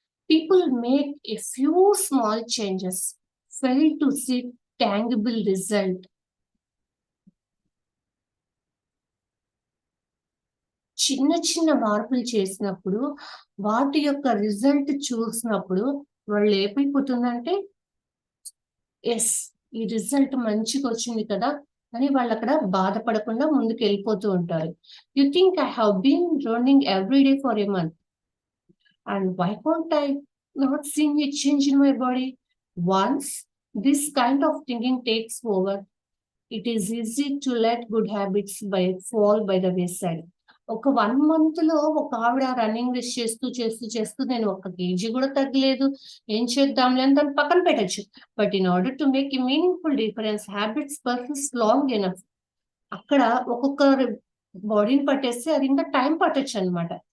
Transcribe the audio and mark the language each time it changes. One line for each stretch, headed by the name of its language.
English: People make a few small changes, fail to see tangible result.
Telugu: చిన్న చిన్న మార్పులు చేసినప్పుడు వాటి యొక్క రిజల్ట్ చూసినప్పుడు వాళ్ళు ఏమైపోతుందంటే ఎస్ ఈ రిజల్ట్ మంచిగా వచ్చింది కదా అని వాళ్ళు అక్కడ బాధపడకుండా ముందుకు వెళ్ళిపోతూ ఉంటారు.
English: You think I have been running every day for a month and why can't I not seeing a change in my body? Once this kind of thinking takes over, it is easy to let good habits fall by the wayside.
Telugu: ఒక 1 month లో ఒక ఆవిడ running race చేస్తూ నేను 1 kg కూడా తగ్గలేదు, ఏం చేద్దాంలే అని దాన్ని పక్కన పెట్టచ్చు.
English: But in order to make a meaningful difference habits persist long enough.
Telugu: అక్కడ ఒక్కొక్క బాడీని పట్టేస్తే అది ఇంకా టైం పట్టొచ్చు అనమాట.